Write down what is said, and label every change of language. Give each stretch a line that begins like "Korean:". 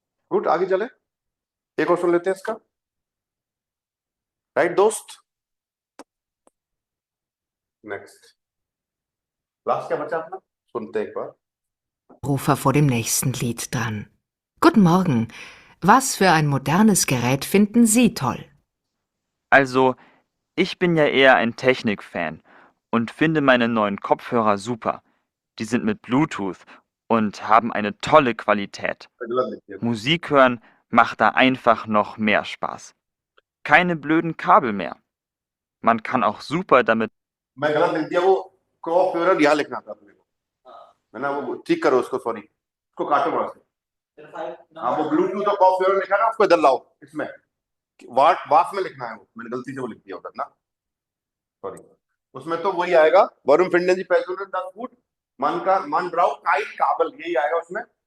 Hindi: Good, आगे चले। एक और सुन लेते हैं इसका, राइट दोस्त? नेक्स्ट, लास्ट क्या बचा अपना, सुनते हैं एक बार।
German: Rufer vor dem nächsten Lied dran. Guten Morgen. Was für ein modernes Gerät finden Sie toll? Also, ich bin ja eher ein Technik-Fan und finde meine neuen Kopfhörer super. Die sind mit Bluetooth und haben eine tolle Qualität. Musik hören macht da einfach noch mehr Spaß. Keine blöden Kabel mehr. Man kann auch super damit.
Hindi: मैं गलत लिख दिया, वो crop Führer यहाँ लिखना था अपने को, है ना? वो ठीक करो उसको, सॉरी, उसको काटो वहां से। हाँ, वो ब्लूटूथ और क्रॉप फ्यूरर लिखा ना, उसको इधर लाओ, इसमें वास में लिखना है, वो मैंने गलती से वो लिख दिया उधर ना, सॉरी। उसमें तो वही आएगा, वरुण फिंडन जी पैसोनर द फूड मान ब्राउ काइट काबल, यही आएगा उसमें।